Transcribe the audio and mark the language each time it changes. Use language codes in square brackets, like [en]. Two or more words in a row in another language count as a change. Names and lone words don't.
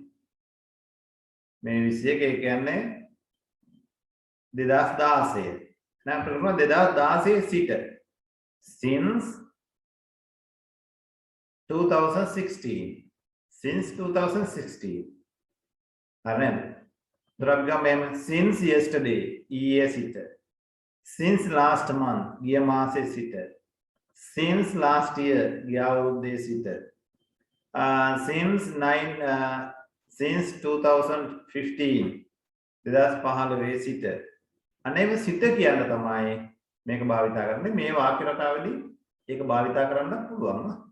[si] මේ 21 ඒ කියන්නේ 2016. [en] Now, 2016 සිට since 2016. Since 2016. [si] හරිද? දරගම [en] since yesterday [si] ඊයේ සිට. [en] Since last month [si] ගිය මාසේ සිට. [en] Since last year [si] ගිය අවුරුද්දේ සිට. [en] Since 2015 2015 සිට. [si] අනේම සිට කියන්න තමයි මේක භාවිතා කරන්නේ. මේ වාක්‍ය රටාවේදී ඒක භාවිතා කරන්න පුළුවන්.